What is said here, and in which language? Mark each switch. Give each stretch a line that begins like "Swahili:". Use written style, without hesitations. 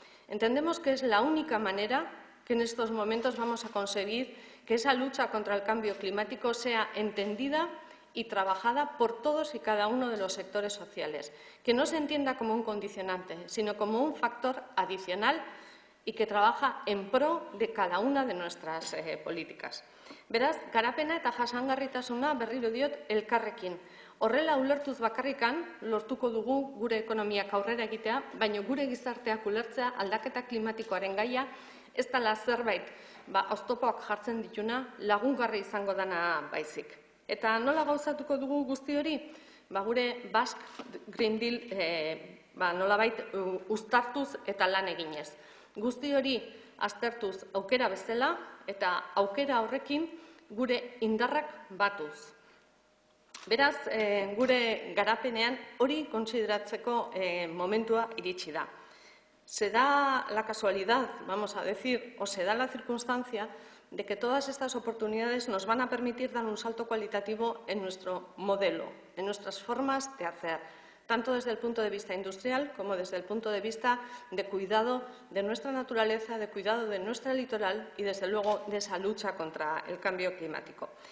Spanish: Entendemos que es la única manera que en estos momentos vamos a conseguir que esa lucha contra el cambio climático sea entendida y trabajada por todos y cada uno de los sectores sociales, que no se entienda como un condicionante, sino como un factor adicional y que trabaja en pro de cada una de nuestras políticas.
Basque: Beraz, garapena eta jasangarritasuna berriro diot elkarrekin. Horrela ulertuz bakarrikan lortuko dugu gure ekonomiak aurrera egitea, baina gure gizarteak ulertzea aldaketa klimatikoaren gaia ez dela zerbait oztopoak jartzen dituna lagungarri izango dana baizik. Eta nola gauzatuko dugu guzti hori? Gure Basque Green Deal nolabait uztartuz eta lan eginez. Guzti hori aztertuz aukera bezala eta aukera horrekin gure indarrak batuz. Beraz, gure garapenean hori kontsideratzeko momentua iritsi da.
Spanish: Se da la casualidad, vamos a decir, o se da la circunstancia de que todas estas oportunidades nos van a permitir dar un salto cualitativo en nuestro modelo, en nuestras formas de hacer, tanto desde el punto de vista industrial como desde el punto de vista de cuidado de nuestra naturaleza, de cuidado de nuestra litoral y, desde luego, de esa lucha contra el cambio climático.